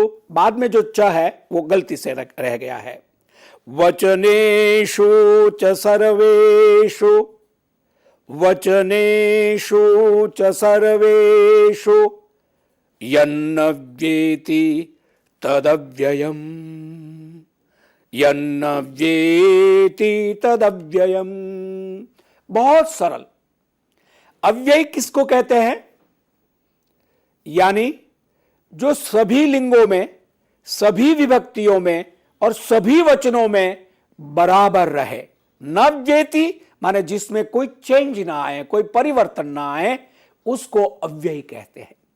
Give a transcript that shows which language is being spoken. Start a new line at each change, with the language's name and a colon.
Hindi: बाद में जो च है वो गलती से रह गया है।
Sanskrit: वचनेषु च सर्वेषु, वचनेषु च सर्वेषु यन्नव्येति तदव्ययम्, यन्नव्येति तदव्ययम्।
Hindi: बहुत सरल। अव्यय किसको कहते हैं? यानी जो सभी लिंगों में, सभी विभक्तियों में और सभी वचनों में बराबर रहे। नव्येति माने जिसमें कोई चेंज ना आए, कोई परिवर्तन ना आए, उसको अव्यय कहते हैं।